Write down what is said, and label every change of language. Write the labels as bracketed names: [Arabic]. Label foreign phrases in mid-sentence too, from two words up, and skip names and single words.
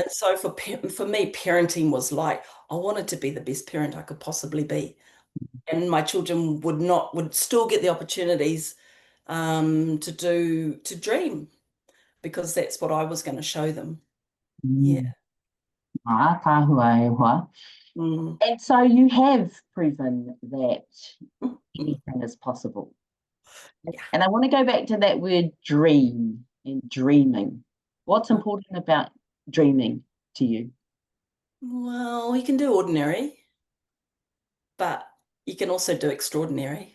[English] And so for me, parenting was like, I wanted to be the best parent I could possibly be. And my children would still get the opportunities to dream because that's what I was going to show them. Yeah. [Māori] mm. Tāhua e hoa. Mm. [English] And so you have proven that anything is possible. Yeah. And I want to go back to that word dream and dreaming. What's important about dreaming to you? Well, you can do ordinary, but you can also do extraordinary.